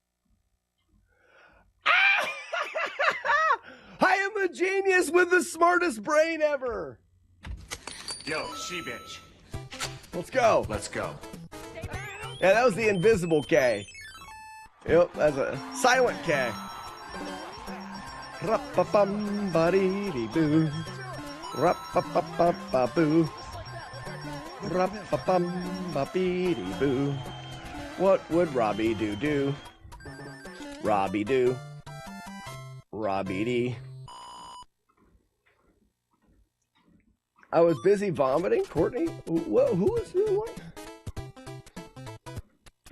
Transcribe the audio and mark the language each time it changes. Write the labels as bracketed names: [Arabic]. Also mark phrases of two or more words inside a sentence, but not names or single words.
[English] I am a genius with the smartest brain ever. Yo, she bitch. Let's go. Let's go. Yeah, that was the invisible K. Yep, that's a silent K. Ra-pa-bum-ba-dee-dee-boo. Ra-pa-pa-pa-pa-boo. Ra-pa-bum-ba-bee-dee-boo. What would Robbie do? Robbie do. Robbie dee. I was busy vomiting, Courtney. Whoa, who is the one?